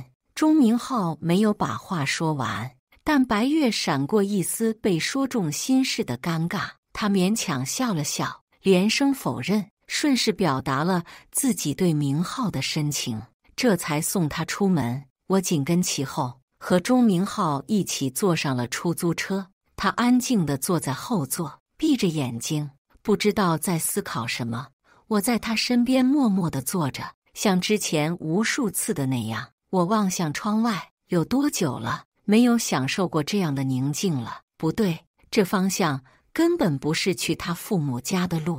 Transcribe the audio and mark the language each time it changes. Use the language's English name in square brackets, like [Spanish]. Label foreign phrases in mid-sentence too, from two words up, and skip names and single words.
[Chinese] 鐘明浩沒有把話說完，但白月閃過一絲被說中心事的尷尬，他勉強笑了笑，連聲否認，順勢表達了自己對明浩的深情，這才送他出門。我緊跟其後，和鐘明浩一起坐上了出租車。他安靜地坐在後座，閉着眼睛，不知道在思考什麼。我在他身邊默默地坐着，像之前無數次的那樣。我望向窗外，有多久了沒有享受過這樣的寧靜了？不對，這方向根本不是去他父母家的路。